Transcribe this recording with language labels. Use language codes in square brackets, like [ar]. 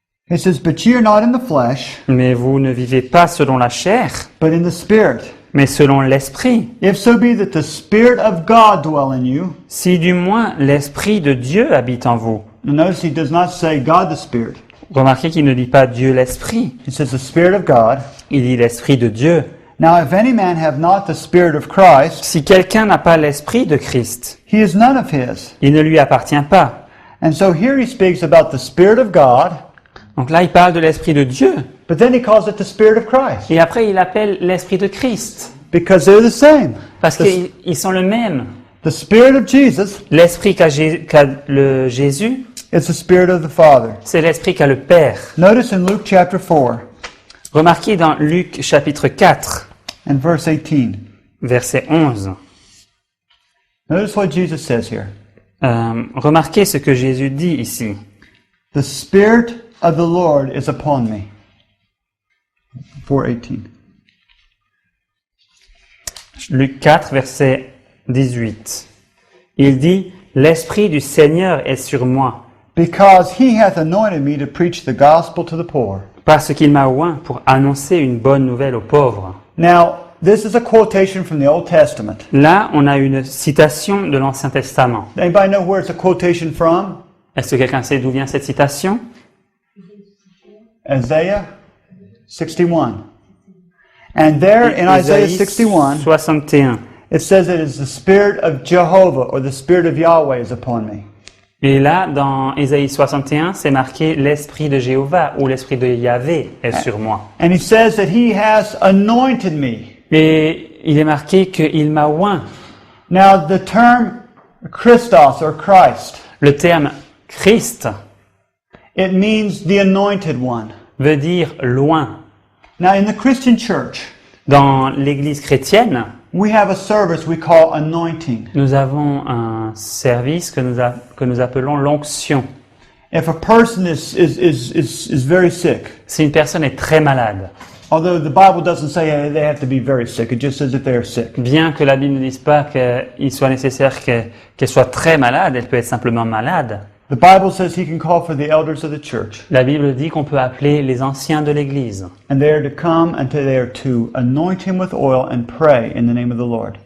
[en] It says, "But ye are not in the flesh, [fr] « Mais vous ne vivez pas selon la chair, [en] but in the Spirit. [fr] mais selon l'Esprit, [en] If so be that the Spirit of God dwell in you." [fr] si du moins l'Esprit de Dieu habite en vous. » [en] Now notice he does not say God the Spirit. [fr] Remarquez qu'il ne dit pas Dieu l'Esprit, [en] He says the Spirit of God. [fr] il dit l'Esprit de Dieu. [en] Now if any man have not the Spirit of Christ, [fr] Si quelqu'un n'a pas l'Esprit de Christ, [en] he is none of his. [fr] il ne lui appartient pas. [en] And so here he speaks about the Spirit of God, [fr] Donc là, il parle de l'Esprit de Dieu, [en] but then he calls it the Spirit of Christ, [fr] et après il appelle l'Esprit de Christ, [en] because they're the same. [fr] parce qu'ils sont le même. [en] The Spirit of Jesus [fr] L'Esprit qu'a le Jésus, [en] is the Spirit of the Father. [fr] c'est l'Esprit qu'a le Père. [en] Notice in Luke chapter 4 [fr] Remarquez dans Luc chapitre 4, [en] and verse 18. [fr] verset 11. [en] Notice what Jesus says here. [fr] Remarquez ce que Jésus dit ici. [en] The Spirit of the Lord is upon me. [fr] 4:18. Luc 4, verset 18. Il dit, « L'Esprit du Seigneur est sur moi, [en] Because he hath anointed me to preach the gospel to the poor. [fr] parce qu'il m'a oint pour annoncer une bonne nouvelle aux pauvres. » [en] Now, this is a quotation from the Old Testament. [fr] Là, on a une citation de l'Ancien Testament. [en] Anybody know where it's a quotation from? [fr] Est-ce que quelqu'un sait d'où vient cette citation? [en] Isaiah 61. And there in Isaiah [fr] Ésaïe [en] 61, [fr] 61. [en] it says it is the Spirit of Jehovah or the Spirit of Yahweh is upon me. [fr] Et là, dans Ésaïe 61, c'est marqué « L'Esprit de Jéhovah » ou « L'Esprit de Yahvé est sur moi [en] And he says that he has anointed me. » [fr] Et il est marqué qu'il m'a oint. [en] Now, the term Christos or Christ, [fr] Le terme « Christ », [en] it means the anointed one. [fr] veut dire loin. [en] Now, in the Christian church, [fr] Dans l'Église chrétienne, [en] we have a service we call anointing. [fr] nous avons un service que nous appelons l'onction. [en] If a person is very sick, [fr] Si une personne est très malade, [en] although the Bible doesn't say they have to be very sick, it just says that they are sick. [fr] bien que la Bible ne dise pas qu'il soit nécessaire qu'elle soit très malade, elle peut être simplement malade. [en] The Bible says he can call for the elders of the church, [fr] La Bible dit qu'on peut appeler les anciens de l'Église. [en] and they are to come and they are to anoint him with oil and pray in the name of the Lord.